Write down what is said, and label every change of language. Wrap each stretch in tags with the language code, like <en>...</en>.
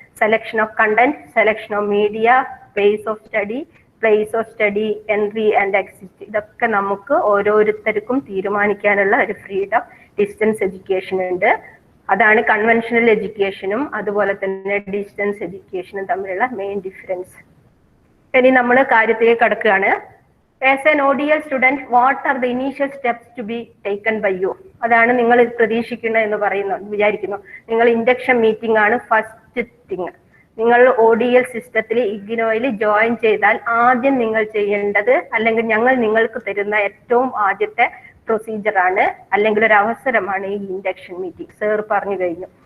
<ml>Selection of content, selection of media, place of study, entry and exit, ഇതൊക്കെ നമുക്ക് ഓരോരുത്തർക്കും തീരുമാനിക്കാനുള്ള ഒരു ഫ്രീഡം ഡിസ്റ്റൻസ് എഡ്യൂക്കേഷൻ ഉണ്ട്. അതാണ് കൺവെൻഷണൽ എഡ്യൂക്കേഷനും അതുപോലെ തന്നെ ഡിസ്റ്റൻസ് എഡ്യൂക്കേഷനും തമ്മിലുള്ള മെയിൻ ഡിഫറൻസ്. ഇനി നമ്മൾ കാര്യത്തിലേക്ക് കടക്കുകയാണ്.</ml> <en>As an ODL student, what are the initial steps to be taken by you?</en> <ml>അതാണ് നിങ്ങൾ പ്രതീക്ഷിക്കുന്നത് എന്ന് വിചാരിക്കുന്നു. നിങ്ങൾ ഇൻഡക്ഷൻ മീറ്റിംഗ് ആണ് ഫസ്റ്റ് തിങ്. നിങ്ങൾ ODL സിസ്റ്റത്തിൽ ഇഗ്നോയിൽ ജോയിൻ ചെയ്താൽ ആദ്യം നിങ്ങൾ ചെയ്യേണ്ടത്, അല്ലെങ്കിൽ ഞങ്ങൾ നിങ്ങൾക്ക് തരുന്ന ഏറ്റവും ആദ്യത്തെ പ്രൊസീജിയർ ആണ്, അല്ലെങ്കിൽ ഒരു അവസരമാണ് ഈ ഇൻഡക്ഷൻ മീറ്റിംഗ്. സർ പറഞ്ഞു കഴിഞ്ഞു.</ml>